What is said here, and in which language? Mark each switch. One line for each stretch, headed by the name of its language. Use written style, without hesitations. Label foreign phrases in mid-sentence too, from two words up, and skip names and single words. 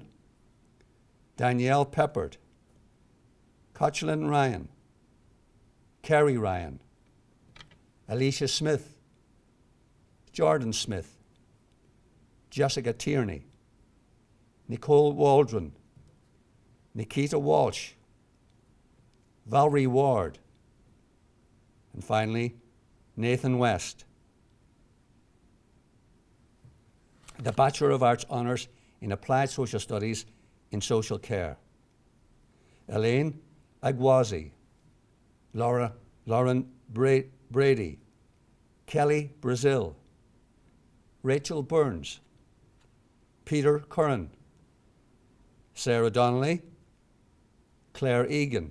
English: Danielle Peppard, Cochlin Ryan, Kerry Ryan, Alicia Smith, Jordan Smith, Jessica Tierney, Nicole Waldron, Nikita Walsh, Valerie Ward, and finally, Nathan West. The Bachelor of Arts Honours in Applied Social Studies in Social Care. Elaine Agwazi, Lauren Brady, Kelly Brazil, Rachel Burns, Peter Curran, Sarah Donnelly, Claire Egan,